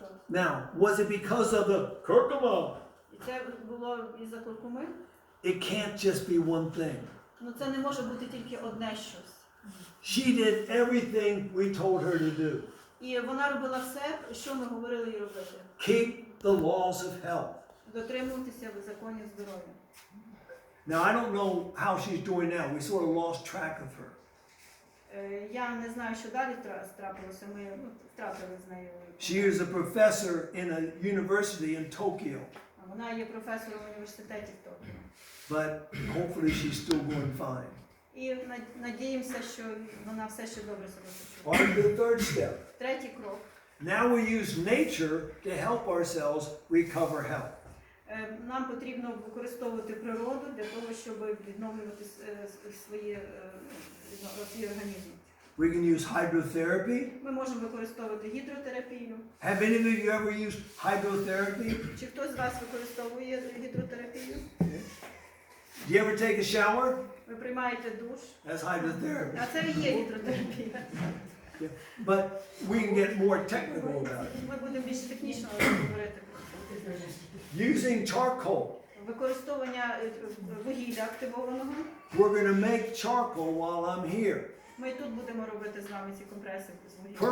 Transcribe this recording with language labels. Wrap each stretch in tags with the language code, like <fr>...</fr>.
<en>Now, was it because of the curcuma?</en> <uk>І це було із-за куркуми.</uk> <en>It can't just be one thing.</en> <uk>Це не може бути тільки одне щось.</uk> <en>She did everything we told her to do.</en> <uk>І вона робила все, що ми говорили їй робити.</uk> <en>Keep the laws of health.</en> <uk>Дотримуватися законів здоров'я.</uk> <en>Now, I don't know how she's doing now. We sort of lost track of her.</en> <uk>Я не знаю, що далі трапилося. Ми втратили з нею.</uk> <en>She is a professor in a university in Tokyo.</en> <uk>Вона є професором в університеті в Токіо.</uk> <en>but hopefully she's still going fine.</en> <uk>І надіємося, що вона все ще добре себе почуває.</uk> <en>On to the third step.</en> <uk>Третій крок.</uk> <en>Now we use nature to help ourselves recover health.</en> <uk>Нам потрібно використовувати природу для того, щоб відновлювати свої організми.</uk> <en>We can use hydrotherapy.</en> <uk>Ми можемо використовувати гідротерапію.</uk> <en>Have any of you ever used hydrotherapy?</en> <uk>Чи хтось з вас використовує гідротерапію?</uk> <en>Do you ever take a shower?</en> <uk>Ви приймаєте душ.</uk> <en>That's hydrotherapy.</en> <uk>А це і є гідротерапія.</uk> <en>But we can get more technical about it.</en> <uk>Ми будемо більш технічно говорити.</uk> <en>Using charcoal.</en> <uk>Використовування вугілля активованого.</uk> <en>We're going to make charcoal while I'm here.</en> <uk>Ми тут будемо робити з вами ці компреси з вугілля.</uk>